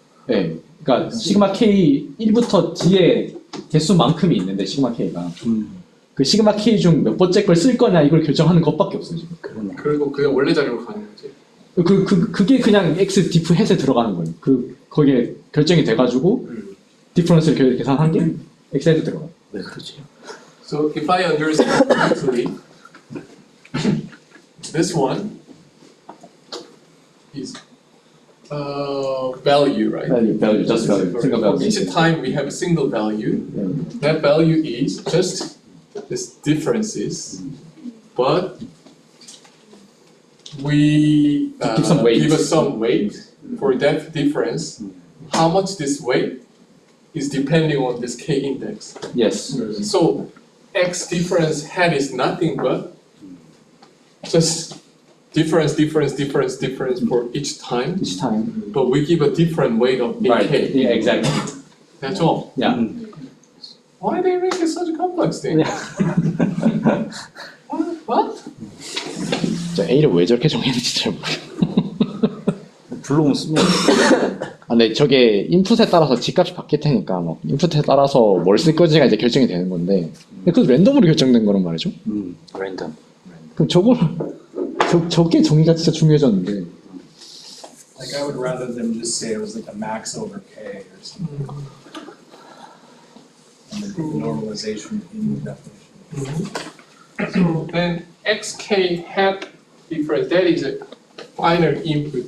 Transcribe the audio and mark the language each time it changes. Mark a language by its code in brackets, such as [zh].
[ko] 네, 그러니까 시그마 K 1부터 D의 개수만큼이 있는데 시그마 K가 그 시그마 K 중 몇 번째 걸 쓸 거냐 이걸 결정하는 것밖에 없어요 지금. 그리고 그냥 원래 자리로 가는 거지. 그게 그냥 x diff 햇에 들어가는 거예요. 거기에 결정이 돼가지고 디퍼런스를 계산한 게 x 햇에 들어가요. 왜 그러지? [en] So if I understand correctly, this one is value, right? value, just value. single value. Each time we have a single value. That value is just this differences, but we Give some weight. give us some weight for that difference. How much this weight is depending on this k index. Yes. So x difference hat is nothing but just difference for each time, Each time. but we give a different weight of Right. ak. Yeah, exactly. That's all. Yeah. Why they make it such a complex thing? Yeah. What? [ko] 저 A를 왜 저렇게 정했는지 잘 모르겠어요. 불러오면 쓰면 근데 저게 인풋에 따라서 G값이 바뀔 테니까 막 인풋에 따라서 뭘 쓸 건지가 이제 결정이 되는 건데 그것도 랜덤으로 결정된 거란 말이죠. 랜덤. 그럼 저게 정의가 진짜 중요해졌는데. [en] Like I would rather them just say it was like a max over k or something. And then the normalization in the definition. So then xk hat difference, that is a final input.